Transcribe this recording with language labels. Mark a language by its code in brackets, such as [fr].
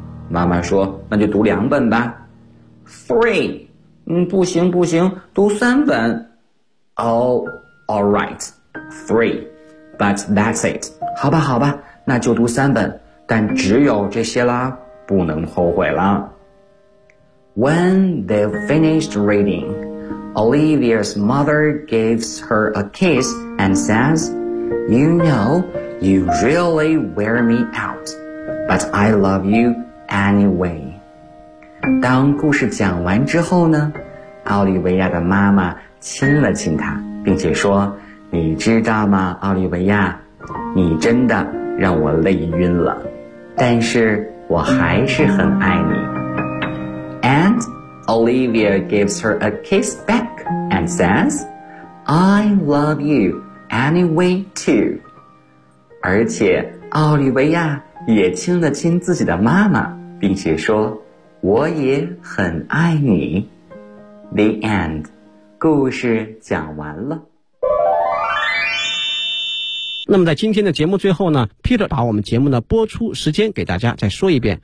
[zh] 妈妈说，那就读2本吧。 3, 不行不行，读3本。 [en] All right, 3, but that's it. [zh] 好吧好吧，那就读3本，但只有这些啦，不能后悔啦。 [en] When they finished reading, Olivia's mother gives her a kiss and says, You know, you really wear me out, but I love you anyway. [zh] 当故事讲完之后呢，奥利维亚的妈妈亲了亲她，并且说，你知道吗，奥利维亚，你真的让我累晕了，但是我还是很爱你。 [en] And Olivia gives her a kiss back and says, I love you anyway too. [zh] 而且奥利维亚也亲了亲自己的妈妈，并且说，我也很爱你。 [en] The end. [zh] 故事讲完了。那么在今天的节目最后呢， Peter 把我们节目的播出时间给大家再说一遍。